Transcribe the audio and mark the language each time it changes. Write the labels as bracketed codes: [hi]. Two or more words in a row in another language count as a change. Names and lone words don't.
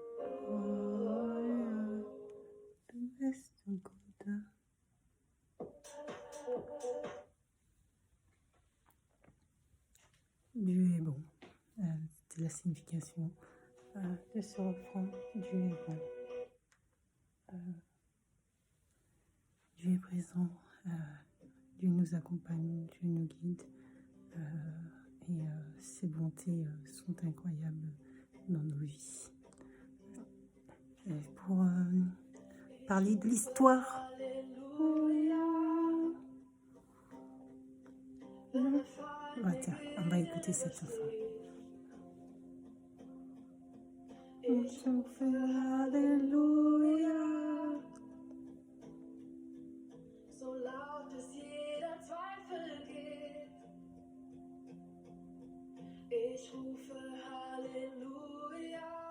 [de] Halleluja, du bist so gut. [fr] Dieu est bon. C'est la signification de ce refrain. Dieu est bon. Dieu est présent. Dieu nous accompagne. Dieu nous guide. Et ses bontés sont incroyables dans nos vies. Pour parler de l'histoire. Tiens, on va écouter cette chanson. [de] Ich rufe Halleluja. So laut bis jeder Zweifel geht. Ich rufe Halleluja.